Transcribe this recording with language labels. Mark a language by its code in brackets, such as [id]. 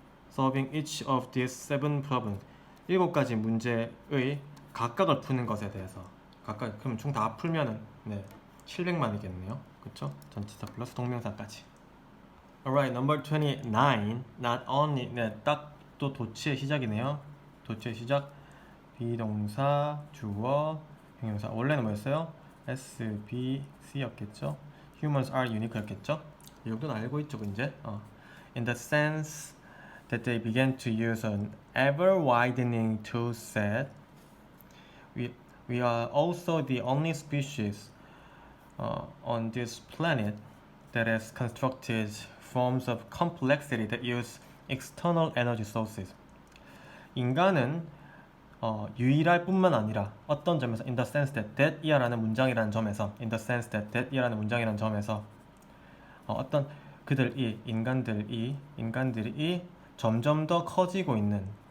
[en] Solving each of these 7 problems. [ko] 7가지 문제의 각각을 푸는 것에 대해서. 그럼 총 다 풀면은 700만이겠네요. 그쵸? 전치사 플러스 동명사까지. [en] Alright, number 29. Not only. [ko] 딱 또 도치의 시작이네요. 도치의 시작. 비동사, 주어, 형용사. 원래는 뭐였어요? S, B, C였겠죠? [en] Humans are unique였겠죠? [ko] 이 정도는 알고 있죠, 이제. [en] In the sense that they began to use an ever-widening toolset, we are also the only species on this planet that has constructed forms of complexity that use external energy sources. [ko] 인간은 유일할 뿐만 아니라 어떤 점에서 [en] in the sense that [ko] 이하라는 문장이라는 점에서 in the sense that 이하라는 문장이라는 점에서 어떤 인간들이 점점 더 커지고 있는